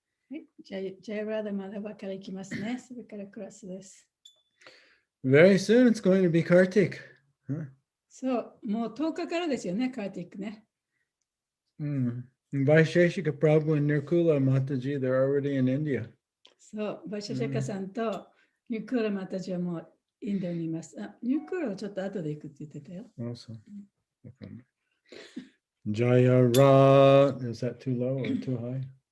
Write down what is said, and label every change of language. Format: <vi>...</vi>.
<ja>はい、じゃあ、ジャイラダマダバからいきますね。それからクラスです。</ja> <en>Very soon it's going to be Kartik. Huh?</en> <ja>そう、もう10日からですよね、カーティックね。</ja> <en>Vaisheshika Prabhu and Nirkula Mataji, they're already in India.</en> <ja>そう、バシャシャカさんとニュークーラマタジはもうインドにいます。あ、ニュークーラはちょっと後で行くって言ってたよ。</ja> <en>Also. Okay. Jaya Radha, is that too low or too high?</en>